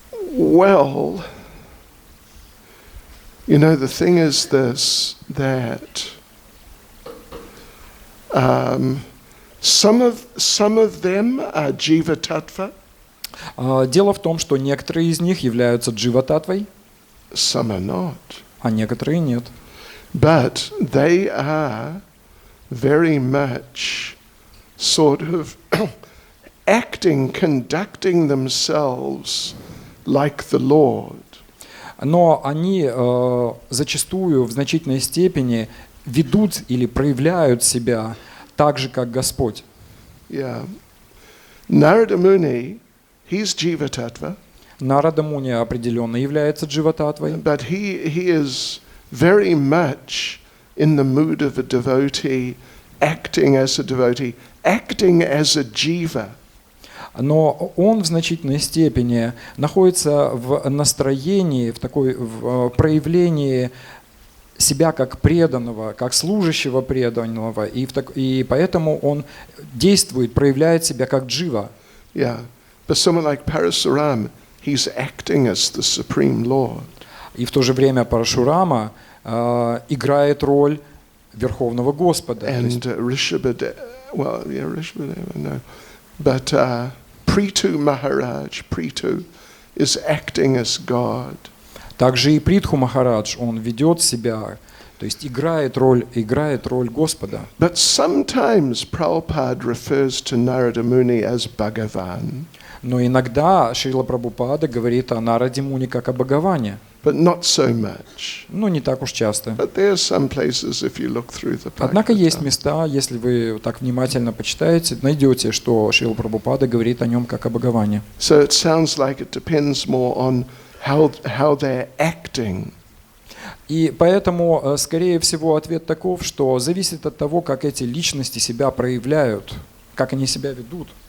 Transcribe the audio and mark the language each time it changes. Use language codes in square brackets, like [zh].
[en] Well, you know, the thing is this, that some of them are Jiva Tattva. [ru] Дело в том, что некоторые из них являются джива-татвой, [en] Some are not. [ru] а некоторые нет. [en] But they are very much sort of conducting themselves like the Lord. [ru] Но они зачастую в значительной степени ведут или проявляют себя так же, как Господь. [en] Yeah. Narada Muni, he's Jiva Tattva. [ru] Нарада Муни определенно является джива-татвой. [en] But he is very much in the mood of a devotee, acting as a devotee, acting as a jiva. [ru] Но он в значительной степени находится в настроении, в проявлении себя как преданного, как служащего преданного, и поэтому он действует, проявляет себя как джива. [en] Yeah. But someone like Parasuram, he's acting as the Supreme Lord. [ru] И в то же время Парашурама играет роль Верховного Господа. [en] And Rishabhadev, no. But Prithu Maharaj, Prithu, is acting as God. [ru] Также и Притху Махарадж, он ведет себя, то есть играет роль Господа. [en] But sometimes Prabhupada refers to Narada Muni as Bhagavan. [ru] Но иногда Шрила Прабхупада говорит о Нараде Муни как о Бхагаване. [en] But not so much. [ru] Ну, не так уж часто. [en] But there are some places, if you look through the [ru] Однако есть [en] Bhagavatam. [ru] места, если вы так внимательно почитаете, найдете, что Шрила Прабхупада говорит о нем как о Бхагаване. [en] So it sounds like it depends more on how they're acting. [ru] И поэтому, скорее всего, ответ таков, что зависит от того, как эти личности себя проявляют, как они себя ведут.